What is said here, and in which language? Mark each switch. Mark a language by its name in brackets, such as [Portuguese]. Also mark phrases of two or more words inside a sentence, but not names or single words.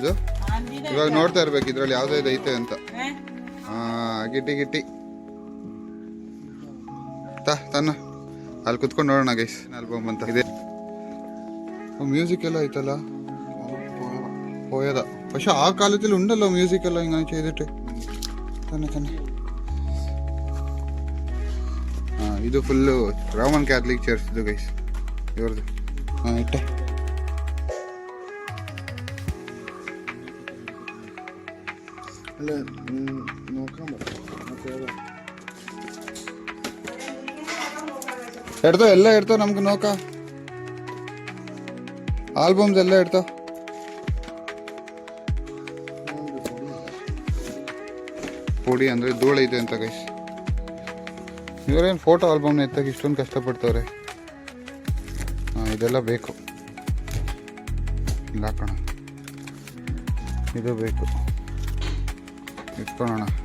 [Kannada] ಇವಾಗ ನೋಡ್ತಾ ಇರ್ಬೇಕು ಇದ್ರಲ್ಲಿ ಯಾವ್ದು ಐತೆ ಅಂತ. ಗಿಟ್ಟಿ ತನ್ನ ಅಲ್ಲಿ ಕುತ್ಕೊಂಡು ನೋಡೋಣ ಗೈಸ್ ಆಲ್ಬಮ್ ಅಂತ. ಇದೆ ಮ್ಯೂಸಿಕ್ ಎಲ್ಲ ಐತಲ್ಲ, ಹೋಯದ [Malayalam] പക്ഷെ ആ കാലത്തിൽ ഉണ്ടല്ലോ മ്യൂസിക് എല്ലാം ഇങ്ങനെ ചെയ്തിട്ട് തന്നെ. [Kannada] ಇದು ಫುಲ್ಲು ರೋಮನ್ ಕ್ಯಾಥಲಿಕ್ ಚರ್ಚ್ ಇದು ಗೈಸ್ ಇವ್ರದ್ದು. [Malayalam] ಇಟ್ಟೆ അല്ല നോക്കാൻ എടുത്തോ, എല്ലാം എടുത്തോ, നമുക്ക് നോക്കാം. ആൽബംസ് എല്ലാം എടുത്തോ. [Kannada] ಪುಡಿ ಅಂದರೆ ಧೂಳೈತೆ ಅಂತ ಗೈಸ್. ಇವರೇನು [English] photo album [Kannada] ಎತ್ತಕ್ಕೆ ಇಷ್ಟೊಂದು ಕಷ್ಟಪಡ್ತವ್ರೆ. ಇದೆಲ್ಲ ಬೇಕು. ಇಲ್ಲ ಹಾಕೋಣ, ಇದು ಬೇಕು, ಇಟ್ಕೊಳ್ಳೋಣ.